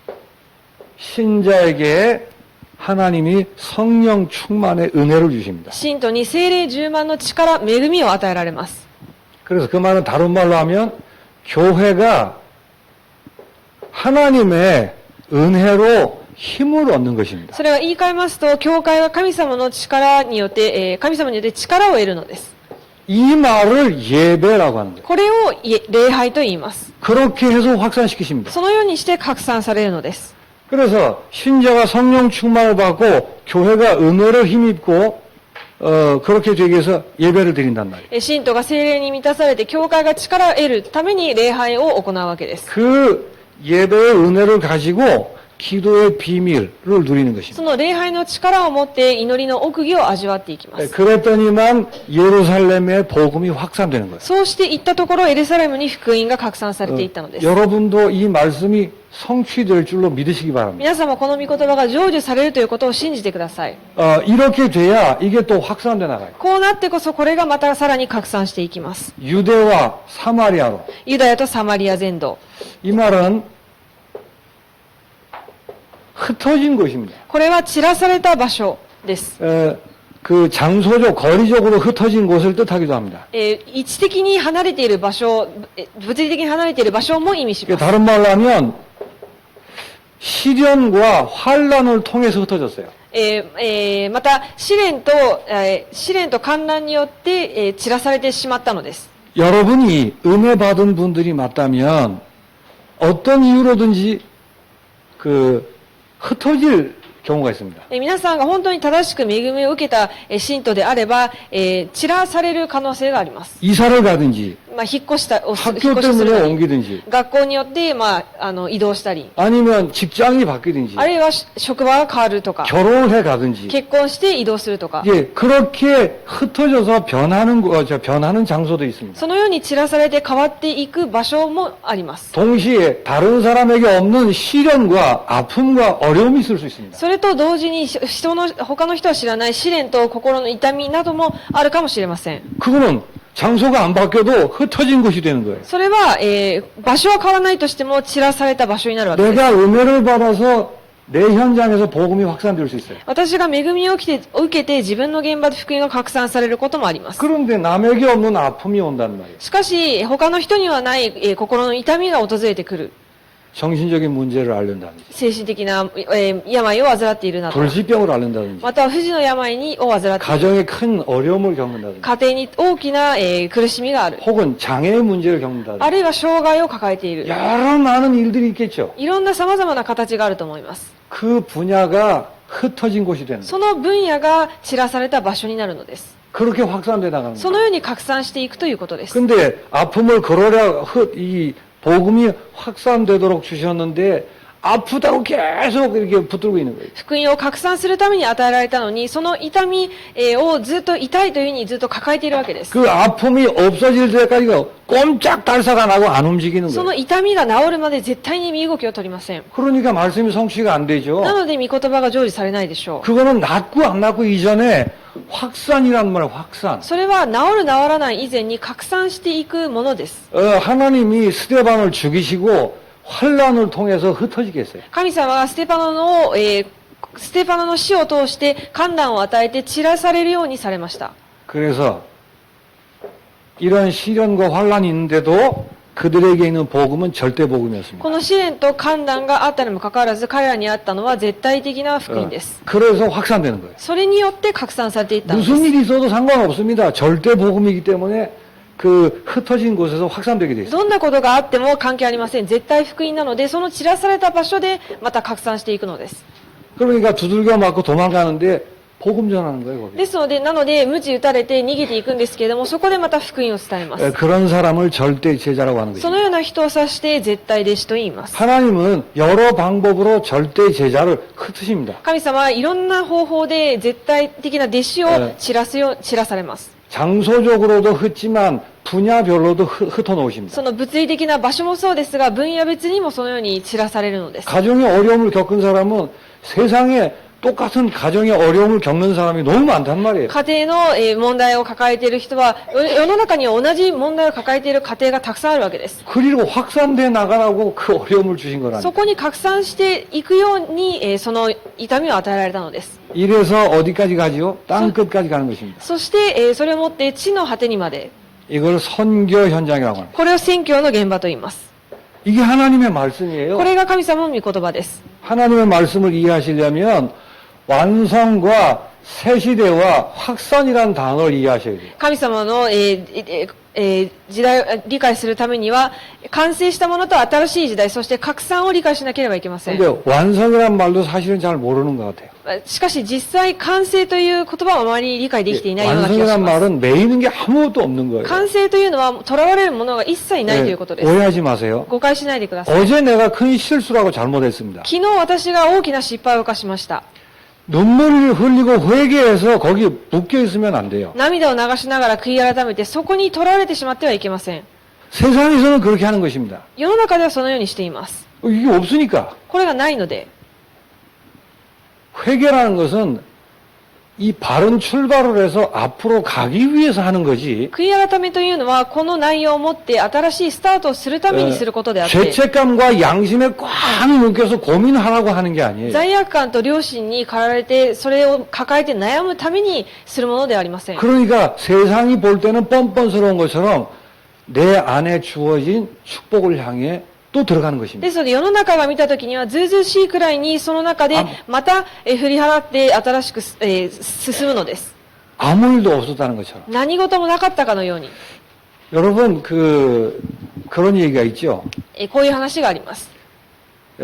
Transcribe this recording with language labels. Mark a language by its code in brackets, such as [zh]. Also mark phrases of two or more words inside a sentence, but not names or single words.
[ko] 신자에게 하나님이 성령 충만의 은혜를 주십니다. [ja] 信徒に聖霊充満の力、恵みを与えられます。 [ko] 그래서 그 말은 다른 말로 하면 교회가 하나님의 은혜로 힘을 얻는 것입니다. [ja] それは言い換えますと、教会は神様の力によって、神様によって力を得るのです。 [ko] 이 말을 예배라고 하는 거예요. [ja] これを礼拝と言います。 [ko] 그렇게 해서 확산시키십니다. [ja] そのようにして拡散されるのです。 [ko] 그래서 신자가 성령 충만을 받고 교회가 은혜를 힘입고 그렇게 되기 위해서 예배를 드린단 말이에요. [ja] 信徒が聖霊に満たされて、教会が力を得るために礼拝を行うわけです。 [ko] 그 예배의 은혜를 가지고 기도의 비밀을 누리는 것입니다. [ja] その礼拝の力を持って祈りの奥義を味わっていきます。 [ko] 그랬더니만 예루살렘의 복음이 확산되는 거예요. [ja] そうしていったところ、エルサレムに福音が拡散されていったのです。 [ko] 여러분도 이 말씀이 성취될 줄로 믿으시기 바랍니다. [ja] 皆様、この御言葉が成就されるということを信じてください。 [ko] 이렇게 돼야 이게 또 확산돼 나가요. [ja] こうなってこそ、これがまたさらに拡散していきます。 [ko] 유대와 사마리아로. [ja] ユダヤとサマリア全土。 [ko] 이 말은 흩어진 곳입니다. [ja] これは散らされた場所です。 [ko] 그 장소적, 거리적으로 흩어진 곳을 뜻하기도 합니다. [ja] 位置的に離れている場所、物理的に離れている場所も意味します。 [ko] 다른 말로 하면 시련과 환란을 통해서 흩어졌어요. [ja] また試練と観覧によって、散らされてしまったのです。 [ko] 여러분이 은혜 받은 분들이 맞다면 어떤 이유로든지 흩어질 경우가 있습니다. [ja] 皆さんが本当に正しく恵みを受けた信徒であれば、散らされる可能性があります。 [ko] 이사를 가든지 [ja] 引っ越した、引っ [ko] 학교 [ja] 越しする [ko] 때문에 [ja] なり、 [ko] 옮기든지 [ja] 学校によって、移動したり、 [ko] 아니면 직장이 바뀌든지 [ja] あるいは職場が変わるとか、 [ko] 결혼을 해 가든지 [ja] 結婚して移動するとか、 [ko] 예, 그렇게 흩어져서 변하는 장소도 있습니다. [ja] そのように散らされて変わっていく場所もあります。 [ko] 동시에 다른 사람에게 없는 시련과 아픔과 어려움이 있을 수 있습니다. [ja] それと同時に他の人は知らない試練と心の痛みなどもあるかもしれません。 [ko] 그거는 장소가 안 바뀌어도 흩어진 것이 되는 거예요. [ja] それは、場所は変わらないとしても散らされた場所になるわけです。 [ko] 내가 은혜를 받아서 내 현장에서 복음이 확산될 수 있어요. [ja] 私が恵みを受けて自分の現場で福音が拡散されることもあります。 [ko] 그런데 남에게 없는 아픔이 온단 말이에요. [ja] しかし、他の人にはない、心の痛みが訪れてくる。 [ko] 정신적인 문제를 앓는다든지 [ja] 精神的な、病を患っているなど、 [ko] 불치병을 앓는다든지 [ja] または不治の病を患っている。 [ko] 가정에 큰 어려움을 겪는다든지 [ja] 家庭に大きな、苦しみがある。 [ko] 혹은 장애의 문제를 겪는다든지 [ja] あるいは障害を抱えている。 [ko] 여러 많은 일들이 있겠죠. [ja] いろんな様々な形があると思います。 [ko] 그 분야가 흩어진 곳이 되는 거예요. [ja] その分野が散らされた場所になるのです。 [ko] 그렇게 확산돼 나가는 [ja] そ [ko] 거예요. [ja] のように拡散していくということです。 [ko] 근데 아픔을 걸어야 이 복음이 확산되도록 주셨는데 아프다고 계속 이렇게 붙들고 있는 거예요. [ja] 福音を拡散するために与えられたのに、その痛みをずっと痛いというふうにずっと抱えているわけです。 [ko] 그 아픔이 없어질 때까지 꼼짝달싹 안 하고 안 움직이는 [ja] そ [ko] 거예요. [ja] の痛みが治るまで絶対に身動きを取りません。 [ko] 그러니까 말씀이 성취가 안 되죠. [ja] なので、御言葉が成就されないでしょう。 [ko] 그거는 낫고 안 낫고 이전에 확산이란 말이에요. 확산. [ja] それは治る治らない以前に拡散していくものです。 [ko] 하나님이 스데반을 죽이시고 환란을 통해서 흩어지게 했어요. [ja] 神様がステパノの死を通して患難を与えて散らされるようにされました。 [ko] 그래서 이런 시련과 환란이 있는데도 그들에게 있는 복음은 절대 복음이었습니다. [ja] この試練と患難があったにもかかわらず、彼らにあったのは絶対的な福音です。 [ko] 그래서 확산되는 거예요. [ja] それによって拡散されていったんです。 [ko] 무슨 일이 있어도 상관없습니다. 절대 복음이기 때문에 그 흩어진 곳에서 확산되게 돼 있어요. [ja] どんなことがあっても関係ありません。絶対福音なので、その散らされた場所でまた拡散していくのです。 [ko] 그러니까 두들겨 맞고 도망가는데 복음 전하는 거예요, 거기. [ja] ですので、鞭打たれて逃げていくんですけれども、そこでまた福音を伝えます。 [ko] 그런 사람을 절대 제자라고 하는 [ja] その [ko] 것입니다. [ja] ような人を指して絶対弟子と言います。 [ko] 하나님은 여러 방법으로 절대 제자를 흩으십니다. [ja] 神様はいろんな方法で絶対的な弟子を散らされます。 [ko] 장소적으로도 흩지만 분야별로도 흩어 놓으십니다. [ja] その物理的な場所もそうですが、分野別にもそのように散らされるのです。 [ko] 가정의 어려움을 겪은 사람은 세상에 똑같은 가정의 어려움을 겪는 사람이 너무 많단 말이에요. [ja] 家庭の問題を抱えている人は、世の中には同じ問題を抱えている家庭がたくさんあるわけです。 [ko] 그리고 확산돼 나가라고 그 어려움을 주신 [ja] そ [ko] 거라니. [ja] こに拡散していくように、その痛みを与えられたのです。 [ko] 이래서 어디까지 가지요? 땅 끝까지 가는 것입니다. [ja] そして、それをもって地の果てにまで、 [ko] 이걸 선교 현장이라고 합니다. [ja] これを宣教の現場と言います。 [ko] 이게 하나님의 말씀이에요. [ja] これが神様の御言葉です。 [ko] 하나님의 말씀을 이해하시려면 완성과 새 시대와 확산이라는 단어를 이해하셔야 돼요. [ja] 神様の、時代を理解するためには、完成したものと新しい時代、そして拡散を理解しなければいけません。 [ko] 근데 완성이라는 말도 사실은 잘 모르는 것 같아요. [ja] しかし実際、完成という言葉はあまり理解できていないような気がし [ko] 완성이라는 [ja] ます。 [ko] 말은 매이는 게 아무것도 없는 거예요. [ja] 完成というのは、囚われるものが一切ないということです。 [ko] 오해하지 마세요. [ja] 誤解しないでください。 [ko] 어제 내가 큰 실수라고 잘못했습니다. [ja] 昨日私が大きな失敗を犯しました。 [ko] 눈물을 흘리고 회개해서 거기 묶여 있으면 안 돼요. [ja] 涙を流しながら悔い改めて、そこに囚われてしまってはいけません。 [ko] 세상에서는 그렇게 하는 것입니다. [ja] 世の中ではそのようにしています。 [ko] 이게 없으니까. [ja] これがないので、 [ko] 회개라는 것은 이 바른 출발을 해서 앞으로 가기 위해서 하는 거지. [ja] 悔い改めというのは、この内容をもって新しいスタートをするためにすることであって、 [ko] 죄책감과 양심에 꽉 묶여서 고민하라고 하는 게 아니에요. [ja] 罪悪感と良心に駆られて、それを抱えて悩むためにするものではありません。 [ko] 그러니까 세상이 볼 때는 뻔뻔스러운 것처럼 내 안에 주어진 축복을 향해 또 들어가는 것입니다. [ja] ですので、世の中が見たときには、ずうずうしいくらいに、その中でまた振り払って新しく進むのです。 [ko] 아무 일도 없었다는 것처럼. [ja] 何事もなかったかのように。 [ko] 여러분 그런 얘기가 있죠. [ja] こういう話があります。